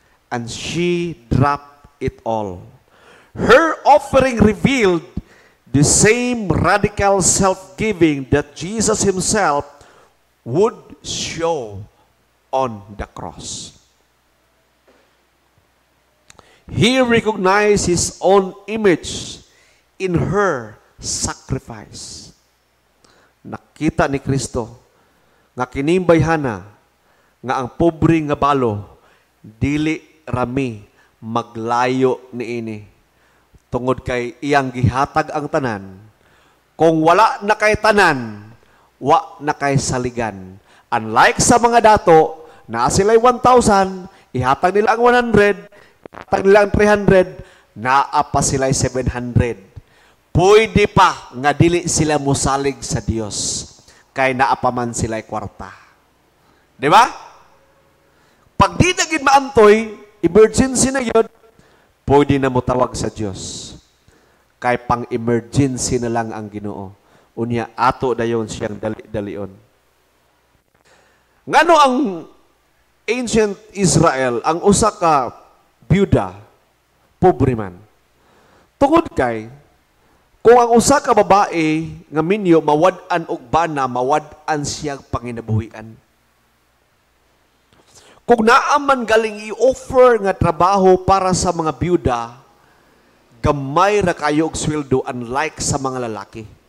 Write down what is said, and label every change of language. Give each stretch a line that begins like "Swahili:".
English: And she dropped it all. Her offering revealed the same radical self-giving that Jesus himself would show on the cross. He recognized his own image in her sacrifice.
Cebuano: Nakita ni Kristo nga kinimbayhana nga ang pobre nga balo dili rami maglayo niini tungod kay iyang gihatag ang tanan. Kung wala na kay tanan, wa na kay saligan. Unlike sa mga dato na sila'y 1,000, ihatag nila ang 100, ihatag nila ang 300, naa pa sila'y 700. Pwede pa nga dili sila musalig sa Dios kay naa pa man sila'y kwarta. Di ba? Pag di na gid maantoy, emergency na yun, pwede na mo tawag sa Dios. Kay pang-emergency na lang ang Ginoo. Unya ato dayon siyang dali-dalion. Ngano ang ancient Israel, ang usa ka byuda, pobre man. Tungod kay, kung ang usa ka babae nga minyo mawad-an og bana, mawad-an siyang panginabuhian. Kung naaman galing i-offer nga trabaho para sa mga byuda, gamay ra kayo og sweldo unlike sa mga lalaki.